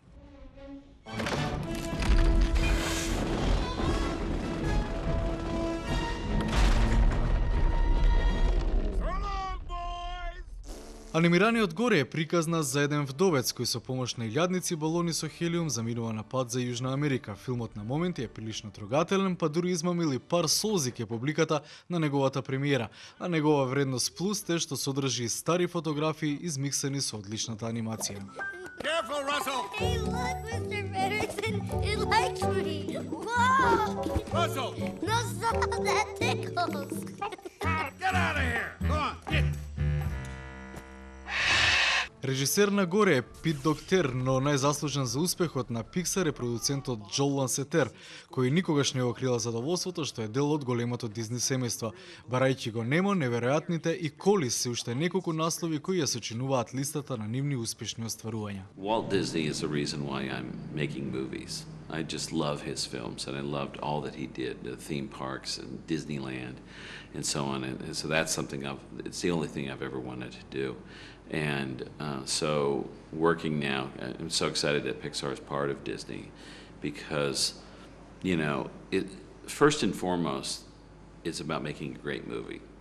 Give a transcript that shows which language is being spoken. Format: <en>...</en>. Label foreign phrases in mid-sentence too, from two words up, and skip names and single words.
<mk>Анимираниот горе е приказна за еден вдовец кој со помош на илјадници балони со хелиум заминува на пат за Јужна Америка. Филмот на моменти е прилично трогателен, па дури измамили пар солзи ке публиката на неговата премиера, а негова вредност плюс е што содржи стари фотографии измиксани со одличната анимација.</mk> <en>Careful, Russell! Hey, look, Mr. Patterson, it likes me. Look! Russell, No, stop, that tickles. get out of here! Come on, get!</en> <mk>Режисер на горе е Пит Доктер, но најзаслужен за успехот на Pixar е продуцентот Џол Лансетер, кој никогаш не го крила задоволството што е дел од големото Дизни семејство. Барајќи го немо, неверојатните и Коли се уште неколку наслови кои ја сочинуваат листата на нивни успешни остварувања.</mk> <en>Walt Disney is the reason why I'm making movies. I just love his films, and I loved all that he did, the theme parks and Disneyland and so on. And so that's something it's the only thing I've ever wanted to do. And so working now, I'm so excited that Pixar is part of Disney because, you know, first and foremost, it's about making a great movie.</en>